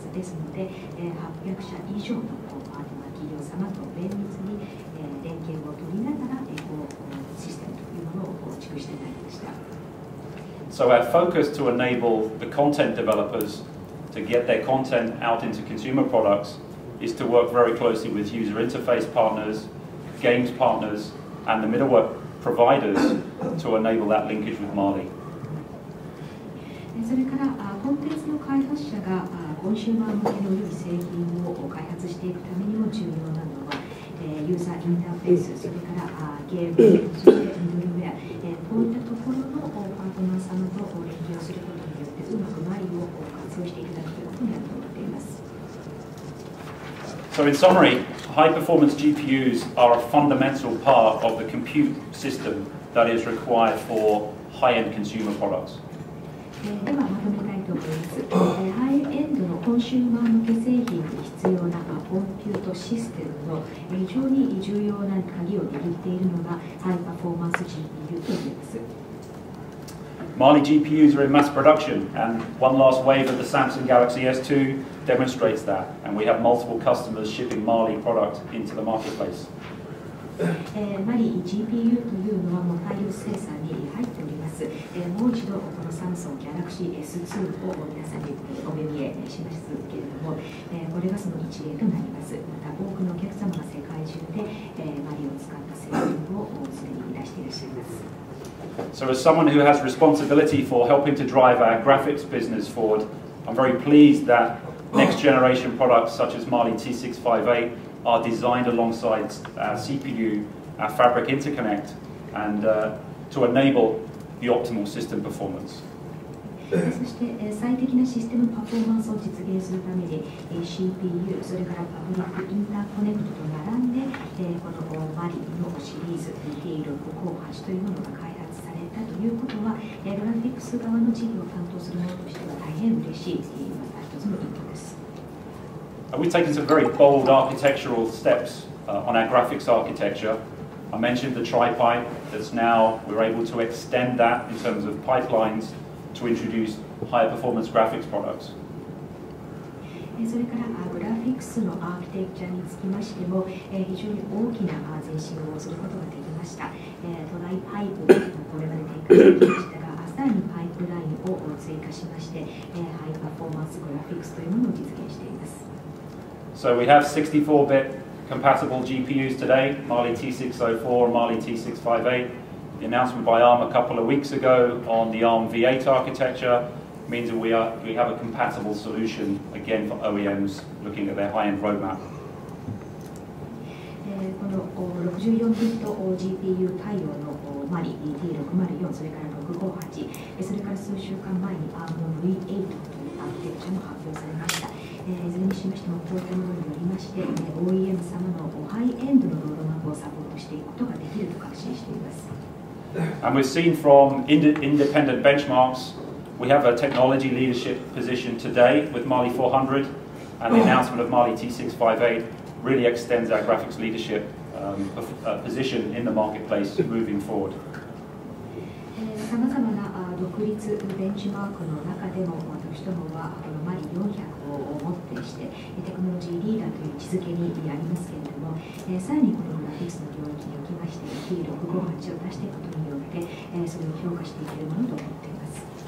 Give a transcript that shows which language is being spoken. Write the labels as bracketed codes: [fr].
[ja] ですので、800社以上のパートナー企業様と綿密に連携を取りながらエコシステムというものを構築してまいりました。 [en] So our focus to enable the content developers to get their content out into consumer products is to work very closely with user interface partners, games partners, and the middleware providers to enable that linkage with Mali. [ja] それからコンテンツの開発者がコンシューマー向けの良い製品を開発していくためにも重要なのはユーザーインターフェース、それからゲーム、そしてミドルウェア、こういったところのパートナー様と連携をすることによってうまくマリを活用していただくということになると思っています。 [en] So in summary, high-performance GPUs are a fundamental part of the compute system that is required for high-end consumer products. [ja] ではまとめたいと思います。ハイエンドのコンシューマー向け製品に必要なコンピュートシステムの非常に重要な鍵を握っているのがハイパフォーマンス GPU と言えます。 [en] Mali GPUs are in mass production, and one last wave of the Samsung Galaxy S2 demonstrates that, and we have multiple customers shipping Mali product into the marketplace. [ja] マリ GPU というのはもう大量生産に入っております。もう一度このサムスンギャラクシー S2 を皆さんにお目見えしますけれども、これがその一例となります。また多くのお客様が世界中でマリを使った製品をすでに出していらっしゃいます。 [en] So as someone who has responsibility for helping to drive our graphics business forward, I'm very pleased that next generation products such as Mali-T658 are designed alongside our CPU, our fabric interconnect, and to enable the optimal system performance. [ja] そして最適なシステムパフォーマンスを実現するために CPU、それからパブリックインターコネクトと並んでこのマリのシリーズ T658 というものが開発されたということはグラフィックス側の事業を担当する者としては大変嬉しいまた一つの一歩です。 [en] We've taken some very bold architectural steps on our graphics architecture. I mentioned the tri-pipe. That's now we're able to extend that in terms of pipelines to introduce higher performance graphics products. [ja] それからグラフィックスのアーキテクチャにつきましても非常に大きな前進をすることができました。トライパイプこれまで展開してきましたが、さらにパイプラインを追加しまして、ハイパフォーマンスグラフィックスというものを実現しています。 [en] So we have 64-bit compatible GPUs today, Mali-T604 and Mali-T658. The announcement by ARM a couple of weeks ago on the ARM V8 architecture means that we have a compatible solution again for OEMs looking at their high-end roadmap. [ja] この64ビット GPU 対応のマリ T604、それから658、それから数週間前に ARM の V8 というアーキテクチャも発表されました。いずれにしましても、こういったものによりまして、OEM 様のハイエンドのロードマップをサポートしていくことができると確信しています。 [en] And we've seen from independent benchmarks, we have a technology leadership position today with Mali 400, and the announcement of Mali T658 really extends our graphics leadership position in the marketplace moving forward. [ja] さまざまな独立ベンチマークの中でも私どもはこのマリ400をもってしてテクノロジーリーダーという位置づけにありますけれども、さらにこのグラフィックスの領域におきまして T658 を出していくことによってそれを評価していけるものと思っています。